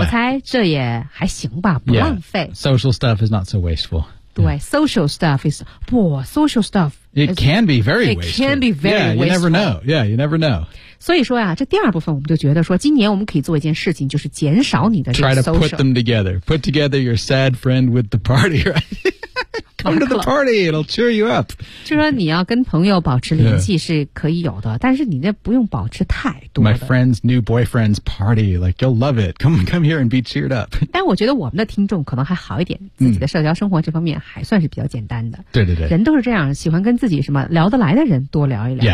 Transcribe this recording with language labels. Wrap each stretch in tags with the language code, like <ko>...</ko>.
<zh>我猜这也还行吧，不浪费。</zh> <en>Yeah. Social stuff is not so wasteful. 对、yeah. ，social stuff is 不 social stuff. It can be very it wasteful. It can be very yeah, wasteful. Yeah, you never know. Yeah, you never know.</en> <zh>所以说呀、啊，这第二部分我们就觉得说，今年我们可以做一件事情，就是减少你的</zh> <en>try to put them together. Put together your sad friend with the party, right? Come to the party, it'll cheer you up.</en> <zh>就说你要跟朋友保持联系是可以有的、yeah. 但是你那不用保持太多的。</zh> <en>My friend's new boyfriend's party, like you'll love it. Come here and be cheered up.</en> <zh>但我觉得我们的听众可能还好一点自己的社交生活这方面还算是比较简单的。对对对。人都是这样喜欢跟自己什么聊得来的人多聊一聊。</zh>